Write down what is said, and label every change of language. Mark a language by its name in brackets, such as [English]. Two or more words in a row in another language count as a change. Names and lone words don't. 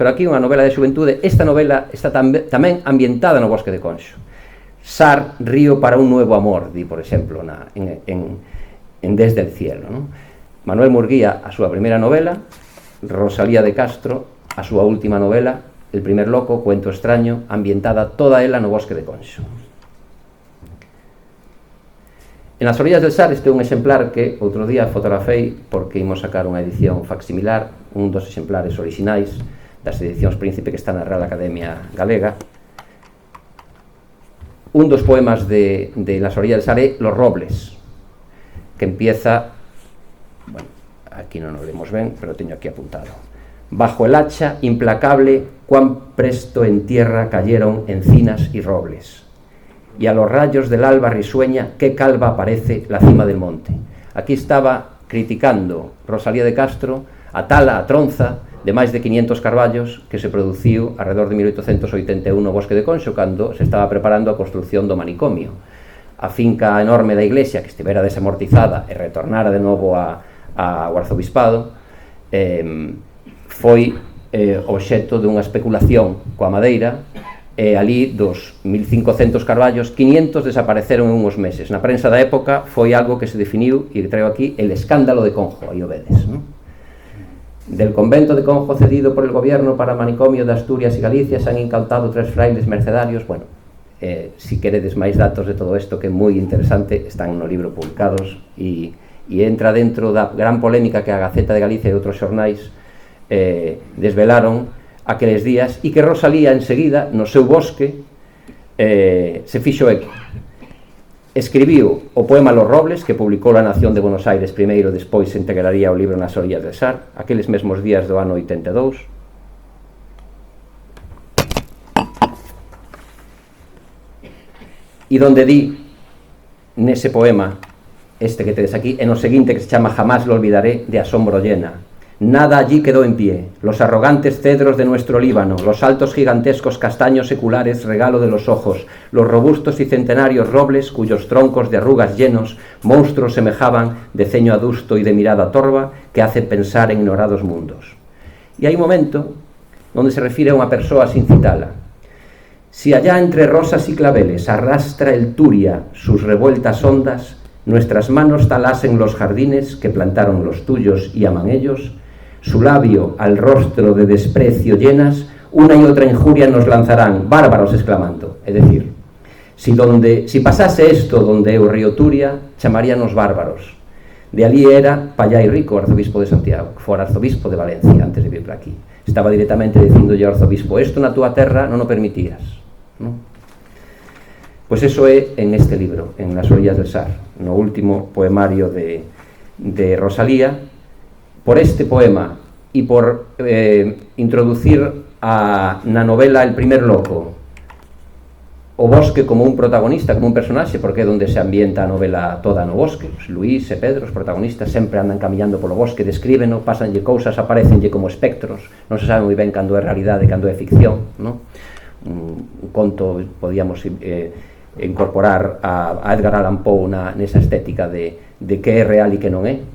[Galician] Pero aquí unha novela de xuventude. Esta novela está tamén ambientada no bosque de Conxo. Sar, [Spanish] río para un nuevo amor, [Galician] di, por exemplo, en Desde el cielo, non? Manuel Murguía, a súa primeira novela, Rosalía de Castro, a súa última novela, El primer loco, cuento extraño, ambientada toda ela no bosque de Conxo. En Las orillas del Sar, este é un exemplar que outro día fotografei porque imos sacar unha edición facsimilar, un dos exemplares orixinais das edicións Príncipe que está na Real Academia Galega. Un dos poemas de Las orillas del Sar é Los robles, que empieza, bueno, aquí non o vemos ben, pero teño aquí apuntado. [Spanish] Bajo el hacha implacable, cuán presto en tierra cayeron encinas y robles, y a los rayos del alba risueña, qué calva aparece la cima del monte. [Galician] Aquí estaba criticando Rosalía de Castro a tala, a tronza de máis de 500 carballos que se produciu alrededor de 1881 no bosque de Conxo, cando se estaba preparando a construción do manicomio. A finca enorme da iglesia, que estivera desamortizada e retornara de novo ao arzobispado, foi obxecto dunha especulación coa madeira, e ali dos 1500 carballos, 500 desapareceron en uns meses. Na prensa da época foi algo que se definiu, e traigo aquí, [Spanish] el escándalo de Conjo, [Galician] aí o vedes, non? [Spanish] Del convento de Conjo cedido por el gobierno para manicomio de Asturias y Galicia se han incautado 3 frailes mercedarios. [Galician] Bueno, si queredes máis datos de todo isto, que é moi interesante, están no libro publicados, e entra dentro da gran polémica que a Gaceta de Galicia e outros xornais desvelaron aqueles días, e que Rosalía enseguida, no seu bosque, se fixo eco. Escribiu o poema Los robles, que publicou La Nación de Buenos Aires primeiro, despois se integraría o libro Nas orillas del Sar, aqueles mesmos días do ano 82. E donde di, nese poema, este que tedes aquí, en o seguinte, que se chama [Spanish] Jamás lo olvidaré, de asombro llena: nada allí quedó en pie, los arrogantes cedros de nuestro Líbano, los altos gigantescos castaños seculares, regalo de los ojos, los robustos y centenarios robles, cuyos troncos de arrugas llenos, monstruos semejaban, de ceño adusto y de mirada torva, que hace pensar en ignorados mundos. [Galician] E hai un momento onde se refire a unha persoa sin citala. [Spanish] Si allá entre rosas y claveles arrastra el Turia sus revueltas ondas, nuestras manos talasen los jardines que plantaron los tuyos y aman ellos, su labio al rostro de desprecio llenas, una y otra injuria nos lanzarán, bárbaros exclamando. [Galician] É dicir, si pasase esto donde é o río Turia, chamaríanos bárbaros. [Spanish] De allí era [Galician] Pallai Rico, arzobispo de Santiago, que fora arzobispo de Valencia antes de vir para aquí. Estaba directamente dicindolle ao arzobispo, esto na túa terra non o permitías, non? Pois eso é en este libro, en Las orillas del Sar, no último poemario de Rosalía. Por este poema e por introducir na novela El primer loco o bosque como un protagonista, como un personaxe, porque é onde se ambienta a novela toda no bosque. Luís e Pedro, os protagonistas, sempre andan camiñando polo bosque, descríbeno, pásanlle cousas, aparecenlle como espectros, non se sabe moi ben cando é realidade e cando é ficción, non? Un conto, podíamos incorporar a Edgar Allan Poe nesa estética de que é real e que non é.